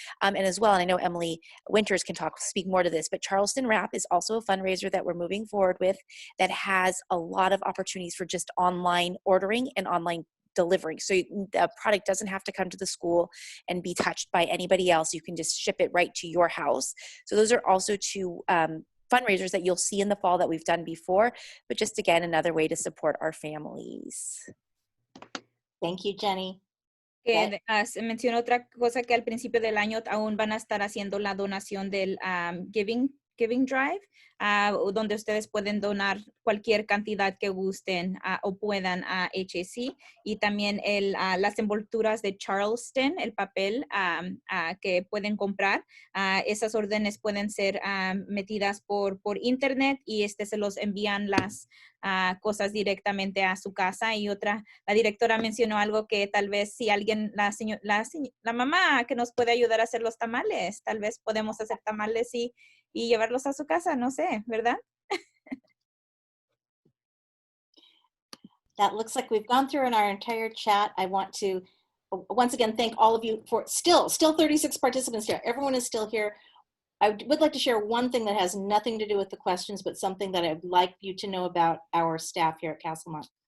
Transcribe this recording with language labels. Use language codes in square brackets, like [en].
[en] And as well, and I know Emily Winters can speak more to this, but Charleston Wrap is also a fundraiser that we're moving forward with that has a lot of opportunities for just online ordering and online delivering. So the product doesn't have to come to the school and be touched by anybody else. You can just ship it right to your house. So those are also two fundraisers that you'll see in the fall that we've done before, but just again, another way to support our families. Thank you, Jenny. [es] Se mencionó otra cosa, que al principio del año aún van a estar haciendo la donación del giving giving drive, donde ustedes pueden donar cualquier cantidad que gusten o puedan a HAC. Y también las envolturas de Charleston, el papel que pueden comprar. Esas órdenes pueden ser metidas por internet y se los envían las cosas directamente a su casa. Y la directora mencionó algo que tal vez si alguien, la mamá que nos puede ayudar a hacer los tamales, tal vez podemos hacer tamales y llevarlos a su casa, no sé, ¿verdad? [en] That looks like we've gone through in our entire chat. I want to once again thank all of you for still 36 participants here. Everyone is still here. I would like to share one thing that has nothing to do with the questions, but something that I'd like you to know about our staff here at Castlemont.